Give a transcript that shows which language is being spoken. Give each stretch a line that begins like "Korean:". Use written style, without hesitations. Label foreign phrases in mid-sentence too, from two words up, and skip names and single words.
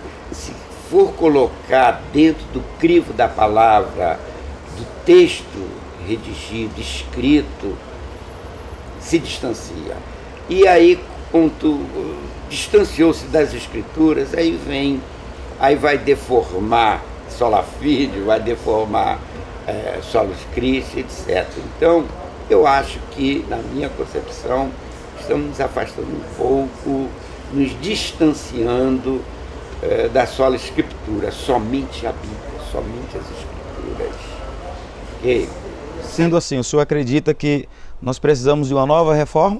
Portuguese: Se for colocar dentro do crivo da palavra, do texto redigido, escrito, se distancia. E aí, quando distanciou-se das escrituras, aí vai deformar
Latin: sola fide,
Portuguese: vai deformar
Latin: solos Christi,
Portuguese: etc. Então, eu acho que, na minha concepção, estamos nos afastando um pouco, nos distanciando da
Latin: sola Scriptura,
Portuguese: somente a Bíblia, somente as Escrituras. Okay? Sendo assim, o senhor acredita que nós precisamos de uma nova reforma?